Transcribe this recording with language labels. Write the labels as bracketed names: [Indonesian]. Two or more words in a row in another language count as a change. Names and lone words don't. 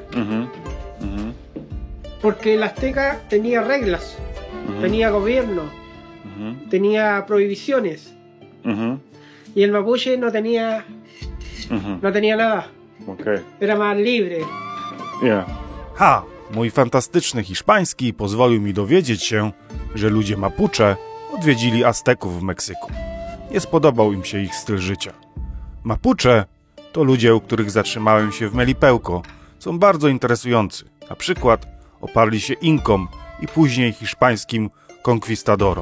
[Spanish] Porque el azteca tenía reglas, tenía gobierno, tenía prohibiciones. Y el mapuche no tenía nada. Okay. Era más libre. Yeah. Ha! [Polish] Mój fantastyczny hiszpański pozwolił mi dowiedzieć się, że ludzie Mapuche odwiedzili Azteków w Meksyku. Nie spodobał im się ich styl życia. Mapuche to ludzie, u których zatrzymałem się w Melipełko. Są bardzo interesujący. Na przykład oparli się Inkom i później hiszpańskim konkwistadorom.